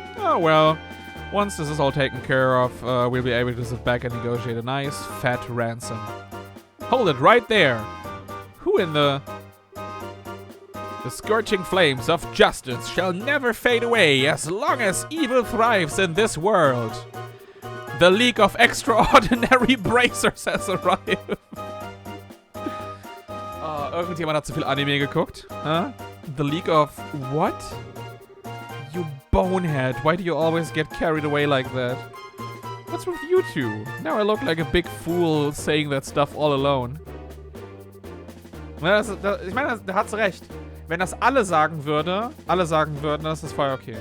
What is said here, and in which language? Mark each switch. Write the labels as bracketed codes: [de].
[en] Oh well, once this is all taken care of, we'll be able to sit back and negotiate a nice, fat ransom. Hold it right there! Who in the... The scorching flames of justice shall never fade away as long as evil thrives in this world. The League of Extraordinary Bracers has arrived. [de] Oh, irgendjemand hat zu viel Anime geguckt. [en] Huh? The League of what? You bonehead. Why do you always get carried away like that? What's with you two? Now I look like a big fool saying that stuff all alone. [de] Ich meine, da hat's recht. Wenn das alle sagen würden, das ist voll okay.